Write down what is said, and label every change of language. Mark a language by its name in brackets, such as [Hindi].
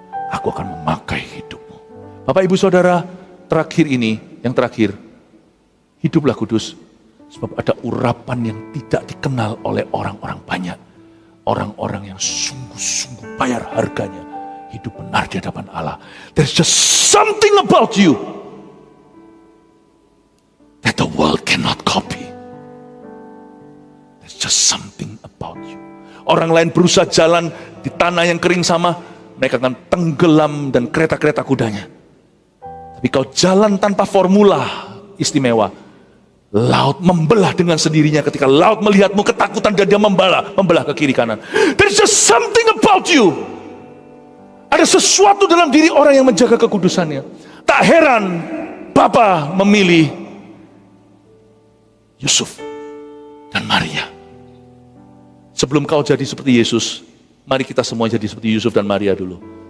[Indonesian] Aku akan memakai hidupmu. Bapak Ibu Saudara, terakhir ini, yang terakhir, hiduplah kudus. Sebab ada urapan yang tidak dikenal oleh orang-orang banyak. Orang-orang yang sungguh-sungguh bayar harganya. Hidup benar di hadapan Allah. [English] There's just something about you that the world cannot copy. There's just something about you. [Indonesian] Orang lain berusaha jalan di tanah yang kering sama, mereka akan tenggelam dan kereta-kereta kudanya. Tapi kau jalan tanpa formula istimewa. Laut membelah dengan sendirinya ketika laut melihatmu ketakutan dan dia membelah ke kiri kanan. [English] There's just something about you. [Indonesian] Ada sesuatu dalam diri orang yang menjaga kekudusannya. Tak heran Bapa memilih Yusuf dan Maria. Sebelum kau jadi seperti Yesus, mari kita semua jadi seperti Yusuf dan Maria dulu.